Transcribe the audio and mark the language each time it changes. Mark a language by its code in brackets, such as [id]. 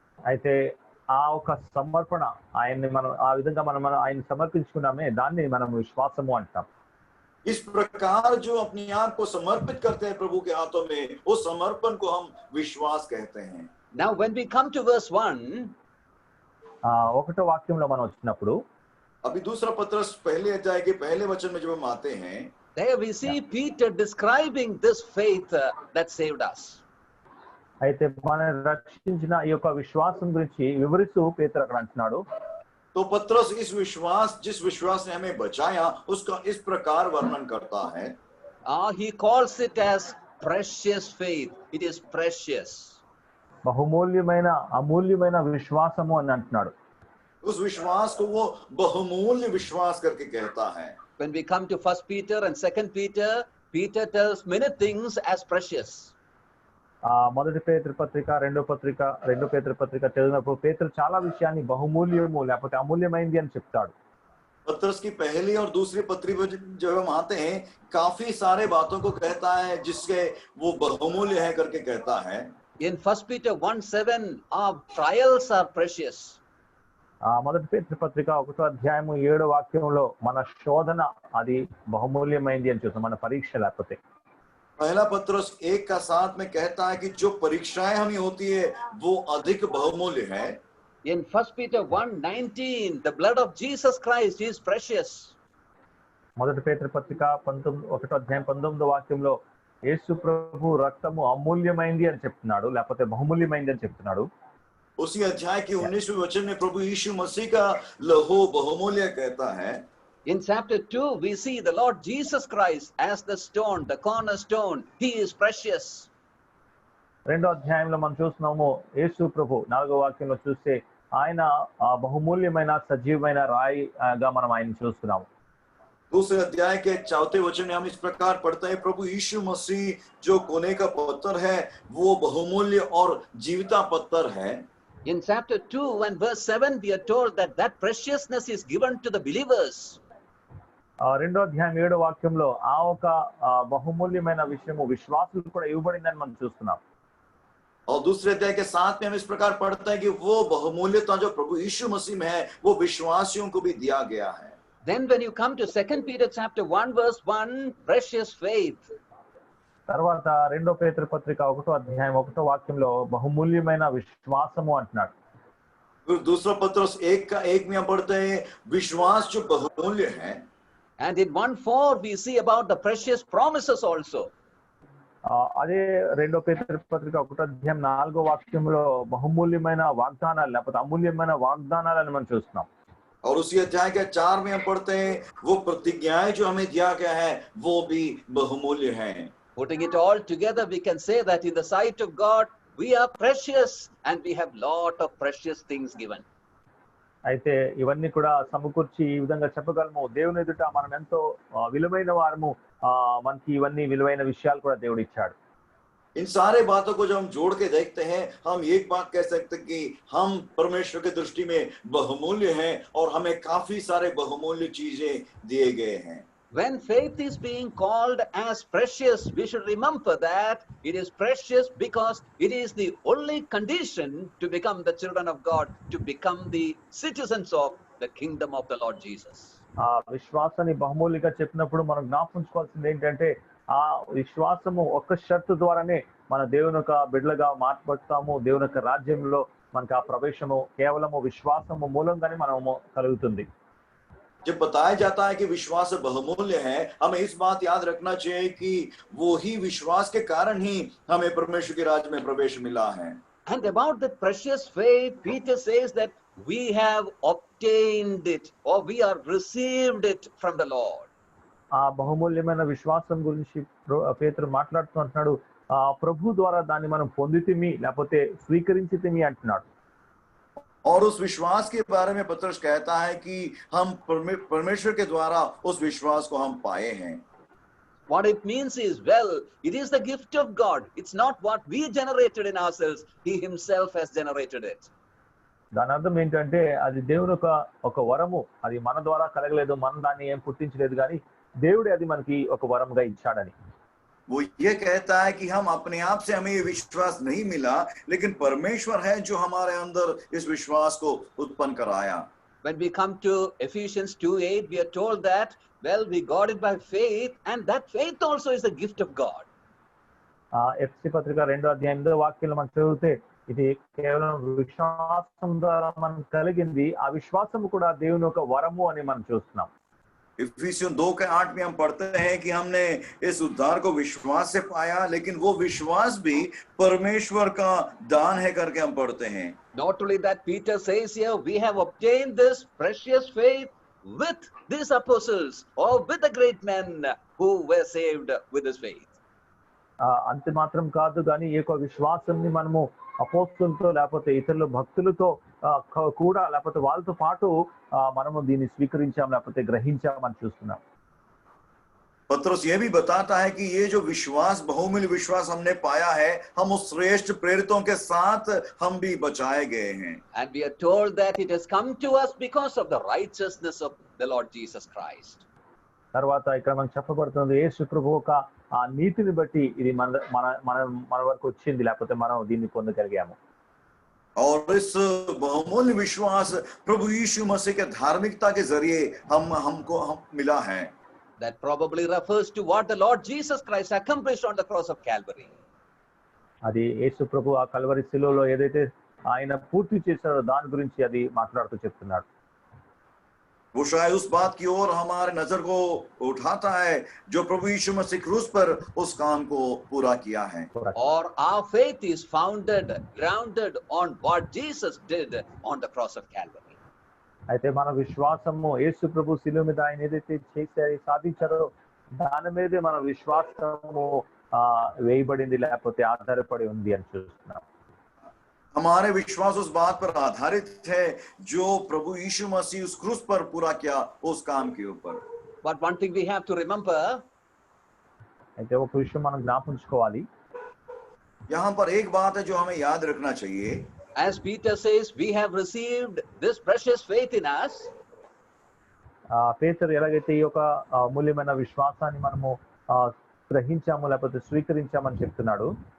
[te] అయితే ఆ ఒక సమర్పణ ఆయన్ని మనం ఆ విధంగా మనం ఆయన సమర్పించుకున్నామే దాన్ని మనం విశ్వాసము అంటాం. [hi] इस प्रकार जो अपने आप को समर्पित करते हैं प्रभु के हाथों में, उस समर्पण को हम विश्वास कहते हैं. [en] Now when we come to verse 1, [te] ఒకటో వాక్యంలో మనం వచ్చినప్పుడు [hi] अभी दूसरा पत्रस पहले अध्याय के पहले वचन में जब हम आते हैं, [en] there we see Peter describing this faith that saved us. [te] అయితే మన రక్షించిన ఈ యొక్క విశ్వాసం గురించి వివరిస్తూ పేతురు అక్కడ అంటున్నాడు. [hi] तो पत्रस इस विश्वास, जिस विश्वास ने हमें बचाया, उसका इस प्रकार वर्णन करता है. [en] He calls it as precious faith. It is precious. [te] బహుమూల్యమైన అమూల్యమైన విశ్వాసము అని అంటున్నాడు. [hi] उस विश्वास को वो बहुमूल्य विश्वास करके कहता है. [en] When we come to 1 Peter and 2 Peter, Peter tells many things as precious. [te] మొదటి పేతురు పత్రిక రెండో పేతురు పత్రిక చదివినప్పుడు పేతురు చాలా విషయాన్ని బహుమూల్యము లేకపోతే అమూల్యమైంది అని చెప్తాడు. [hi] पत्रस की पहली और दूसरी पत्री पर जब हम आते हैं काफी सारे बातों को कहता है जिसके वो बहुमूल्य है करके कहता है. [en] In 1 Peter 1:7, our trials are precious. [te] మొదటి పేతురు పత్రిక 1వ అధ్యాయము 7వ వాక్యంలో మన శోధన అది బహుమూల్యమైంది అని చూస్తాం, మన పరీక్ష లేకపోతే. [hi] पहला पत्रस 1:7 में कहता है कि जो परीक्षाएं हमें होती है वो अधिक बहुमूल्य है. [en] In 1 Peter 1:19, the blood of Jesus Christ is precious. [te] మొదటి పేతురు పత్రిక 1వ అధ్యాయం 19వ వాక్యంలో యేసు ప్రభు రక్తము అమూల్యమైంది అని చెప్తున్నాడు, లేకపోతే బహుమూల్యమైంది అని చెప్తున్నాడు. [hi] उसी अध्याय के 19वें वचन में प्रभु यीशु मसीह का लहू बहुमूल्य कहता है. [en] In chapter 2, we see the Lord Jesus Christ as the stone, the cornerstone. He is precious. [te] రెండో అధ్యాయంలో మనం చూస్తున్నాము యేసు ప్రభు 4వ వాక్యంలో చూస్తే ఆయన బహుమూల్యమైన సజీవమైన రాయిగా మనం ఆయన చూస్తున్నాము. [hi] दूसरे अध्याय के 4वें वचन में हम इस प्रकार पढ़ते हैं, प्रभु यीशु मसीह जो कोने का पत्थर है वो बहुमूल्य और जीविता पत्थर है. [en] In chapter 2 and verse 7, we are told that that preciousness is given to the believers. [te] రెండో అధ్యాయం 7వ వాక్యంలో ఆ ఒక బహుమూల్యమైన విషయము విశ్వాసులకు కూడా ఇవ్వబడిందని మనం చూస్తున్నాం. [hi] और दूसरे अध्याय के 7 में हम इस प्रकार पढ़ते हैं कि वो बहुमूल्यता जो प्रभु यीशु मसीह में है वो विश्वासियों को भी दिया गया है. [en] Then when you come to 2 Peter chapter 1 verse 1, precious faith. [te] తర్వాత రెండో పేతురు పత్రిక 1వ అధ్యాయం 1వ వాక్యంలో బహుమూల్యమైన విశ్వాసము అంటున్నాడు. [hi] फिर दूसरा पत्रस 1:1 में हम पढ़ते हैं विश्वास जो बहुमूल्य है. [en] And in 1:4 we see about the precious promises also. [te] అదే రెండో పేతురు పత్రిక 1వ అధ్యాయం 4వ వాక్యంలో బహుమూల్యమైన వాగ్దానాలు లేకపోతే అమూల్యమైన వాగ్దానాలను మనం చూస్తున్నాం. [hi] और उसी अध्याय के 4 में हम पढ़ते हैं वो प्रतिज्ञाएं जो हमें दिया गया है वो भी बहुमूल्य है. [en] Putting it all together, we can say that in the sight of God, we are precious and we have lot of precious things given. [te] అయితే ఇవన్నీ కూడా సమకూర్చి ఈ విధంగా చెప్పగలము, దేవుని ఎదుట మనం ఎంతో విలువైన వారము, మనకి ఇవన్నీ విలువైన విషయాలు కూడా దేవుడు ఇచ్చాడు. [hi] इन सारे बातों को जब हम जोड़ के देखते हैं हम एक बात कह सकते हैं कि हम परमेश्वर की दृष्टि में बहुमूल्य हैं और हमें काफी सारे बहुमूल्य चीजें दिए गए हैं. [en] When faith is being called as precious, we should remember that it is precious because it is the only condition to become the children of God, to become the citizens of the kingdom of the Lord Jesus. [te] విశ్వాసాన్ని బహుమూల్యంగా చెప్పినప్పుడు మనం జ్ఞాపకించుకోవాల్సింది ఏంటంటే ఆ విశ్వాసము ఒక్క షరతు ద్వారానే మన దేవుని యొక్క బిడ్డలుగా మార్చబడతాము. దేవుని యొక్క రాజ్యంలో మనకు ఆ ప్రవేశము కేవలము విశ్వాసము మూలంగానే మనము కలుగుతుంది. [hi] जब बताया जाता है कि विश्वास बहुमूल्य है, हमें इस बात याद रखना चाहिए कि वो ही विश्वास के कारण ही हमें परमेश्वर के राज्य में प्रवेश मिला है. [en] And about that precious faith, Peter says that we have obtained it or we are received it from the Lord. [te] ఆ బహుమూల్యమైన విశ్వాసం గురించి పేతురు మాట్లాడుతూ అంటున్నాడు, ప్రభు ద్వారా దాన్ని మనం పొందితిమి లేకపోతే స్వీకరించితిమి అంటున్నాడు. [hi] और उस विश्वास के बारे में पत्रस कहता है कि हम परमेश्वर के द्वारा उस विश्वास को हम पाए हैं. [en] What it means is, well, it is the gift of God. It's not what we generated in ourselves. He himself has generated it. [te] దాని అర్థం ఏంటంటే అది దేవుని ఒక వరము, అది మన ద్వారా కలగలేదు, మనం దాన్ని ఏం పుట్టించలేదు, కానీ దేవుడే అది మనకి ఒక వరంగా ఇచ్చాడని. [hi] वो ये कहता है कि हम अपने आप से हमें ये विश्वास नहीं मिला, लेकिन परमेश्वर है जो हमारे अंदर इस विश्वास को उत्पन्न कराया. [en] When we come to Ephesians 2:8, we are told that, well, we got it by faith, and that faith also is a gift of God. [te] ఎఫెసీ పత్రిక 2వ అధ్యాయం 8వ వాక్యంలో మనం చదివితే ఇది కేవలం విశ్వాసం ద్వారా మనం కలిగింది, ఆ విశ్వాసం కూడా దేవుని యొక్క వరము అని మనం చూస్తున్నాం. [hi] इफिसियों 2:8 में हम पढ़ते हैं कि हमने इस उद्धार को विश्वास से पाया, लेकिन वो विश्वास भी परमेश्वर का दान है करके हम पढ़ते हैं. [en] Not only that, Peter says here, we have obtained this precious faith with these apostles or with the great men who were saved with this faith. [te] అంతే మాత్రం కాదు, కానీ ఈ యొక్క విశ్వాసాన్ని మనము అపోస్తులతో లేకపోతే ఇతరుల భక్తులతో కూడా లేకపోతే వాళ్ళతో పాటు మనము దీన్ని స్వీకరించాం లేకపోతే గ్రహించామని చూస్తున్నాం. [hi] पतरस यह भी बताता है कि ये जो विश्वास, बहुमूल्य विश्वास हमने पाया है, हम उस श्रेष्ठ प्रेरितों के साथ हम भी बचाए गए हैं। [en] And we are told that it has come to us because of the righteousness of the Lord Jesus Christ. [te] తర్వాత ఇక్కడ మనకు చెప్పబడుతుంది యేసు ప్రభు యొక్క ఆ నీతిని బట్టి ఇది మన మన మన మన వరకు వచ్చింది, లేకపోతే మనం దీన్ని పొందగలిగాము. [hi] और इस बहुमूल्य विश्वास प्रभु यीशु मसीह के धार्मिकता के जरिए हमको मिला है। [en] That probably refers to what the Lord Jesus Christ accomplished on the cross of Calvary. [te] అది యేసు ప్రభు ఆ కల్వరి శిలువలో ఏదైతే ఆయన పూర్తి చేశాడో దాని గురించి అది మాట్లాడుతూ చెప్తున్నాడు. [hi] वो शायद उस बात की ओर हमारे नजर को उठाता है जो प्रभु यीशु मसीह क्रूस पर उस काम को पूरा किया है। [en] Or our faith is grounded on what Jesus did on the cross of Calvary. [te] అయితే మన విశ్వాసము యేసు ప్రభు శిలువ మీద ఆయన ఏదైతే చేశారో సాధించారో దాని మీదే మన విశ్వాసము వేయబడింది, లేకపోతే ఆధారపడి ఉంది అని చూస్తున్నాం. [hi] हमारे विश्वास उस बात पर आधारित है जो प्रभु यीशु मसीह उस क्रूस पर पूरा किया उस काम के ऊपर। [en] But one thing we have to remember, [te] అయితే ఒక విషయం మనం జ్ఞాపకించుకోవాలి. [hi] यहाँ पर एक बात है जो हमें याद रखना चाहिए। [en] as Peter says, we have received this precious faith in us. [te] పేతురు ఎలాగైతే ఈ యొక్క అమూల్యమైన విశ్వాసాన్ని మనము గ్రహించాము లేకపోతే స్వీకరించామని చెప్తున్నాడు.